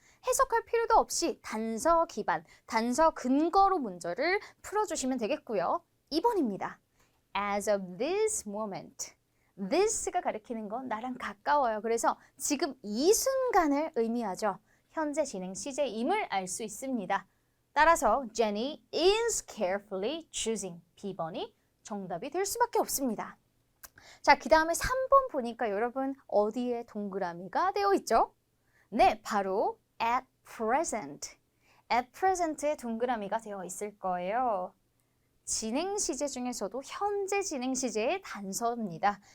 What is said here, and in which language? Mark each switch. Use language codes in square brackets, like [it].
[ko] 해석할 필요도 없이 단서 기반, 단서 근거로 문제를 풀어주시면 되겠고요. [en] 2번입니다. As of this moment. [ko] this가 가리키는 건 나랑 가까워요. 그래서 지금 이 순간을 의미하죠. 현재 진행 시제임을 알 수 있습니다. 따라서 [en] Jenny is carefully choosing. [ko] B번이 정답이 될 수밖에 없습니다. 자, 그 다음에 3번 보니까 여러분 어디에 동그라미가 되어 있죠? 네, 바로 at present. at present에 동그라미가 되어 있을 거예요. 진행 시제 중에서도 현재 진행 시제의 단서입니다.